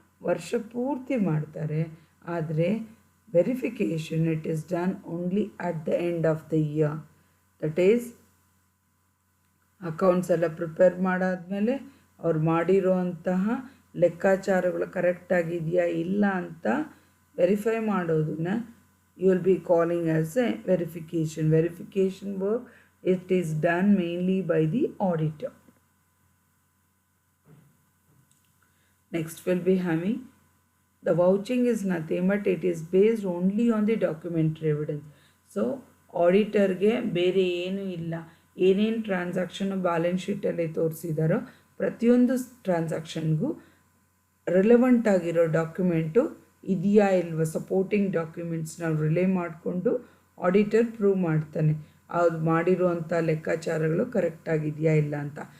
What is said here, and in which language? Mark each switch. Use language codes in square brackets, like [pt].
[kn] ವರ್ಷ ಪೂರ್ತಿ ಮಾಡ್ತಾರೆ. ಆದರೆ [en] Verification it is done only at the end of the year. That is [kn] accounts ಎಲ್ಲ ಪ್ರಿಪೇರ್ ಮಾಡಾದಮೇಲೆ ಅವ್ರು ಮಾಡಿರೋಂತಹ ಲೆಕ್ಕಾಚಾರಗಳು ಕರೆಕ್ಟಾಗಿದೆಯಾ ಇಲ್ಲ ಅಂತ ವೆರಿಫೈ ಮಾಡೋದನ್ನ [en] you will be calling as a verification. Verification work, it is done mainly by the auditor. Next will be having the vouching is nothing but it is based only on the documentary evidence. [kn] So auditorಗೆ ಬೇರೆ ಏನೂ ಇಲ್ಲ. ಏನೇನು transaction balance ಶೀಟಲ್ಲಿ ತೋರಿಸಿದಾರೋ ಪ್ರತಿಯೊಂದು ಟ್ರಾನ್ಸಾಕ್ಷನ್ಗೂ relevant ಆಗಿರೋ document ಇದೆಯಾ ಇಲ್ವ, supporting documents ನಾವು relay ಮಾಡಿಕೊಂಡು ಆಡಿಟರ್ ಪ್ರೂವ್ ಮಾಡ್ತಾನೆ ಅದು ಮಾಡಿರುವಂಥ ಲೆಕ್ಕಾಚಾರಗಳು ಕರೆಕ್ಟಾಗಿದೆಯಾ ಇಲ್ಲ ಅಂತ.